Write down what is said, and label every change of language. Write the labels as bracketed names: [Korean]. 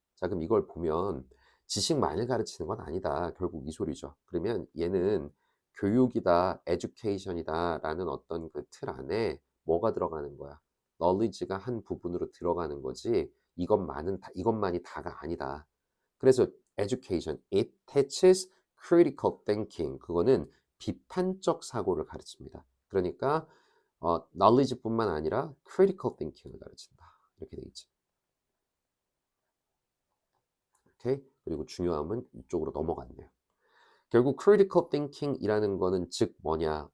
[Korean] 자 그럼 이걸 보면 지식만을 가르치는 건 아니다. 결국 이 소리죠. 그러면 얘는 교육이다, education이다 라는 어떤 그 틀 안에 뭐가 들어가는 거야? knowledge가 한 부분으로 들어가는 거지 이것만이 다가 아니다. 그래서 [English] education, it teaches critical thinking. [Korean] 그거는 비판적 사고를 가르칩니다. 그러니까 knowledge뿐만 아니라 critical thinking을 가르친다. 이렇게 돼 있지. 오케이? 그리고 중요함은 이쪽으로 넘어갔네요. 결국 critical thinking이라는 거는 즉 뭐냐?